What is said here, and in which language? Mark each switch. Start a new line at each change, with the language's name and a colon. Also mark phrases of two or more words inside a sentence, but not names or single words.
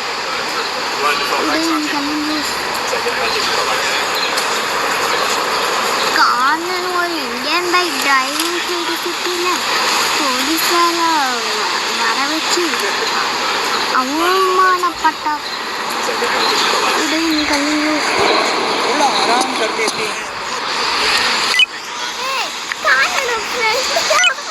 Tamil: காரணம் ஒரு இந்தியன்
English: bike driving
Tamil: செய்து சிட்டியில் போலீஸால வர வச்சு அவமானப்பட்டார்.
Hindi: थोड़ा आराम कर लेते हैं.
Tamil: காரணம் ஃப்ரெண்ட்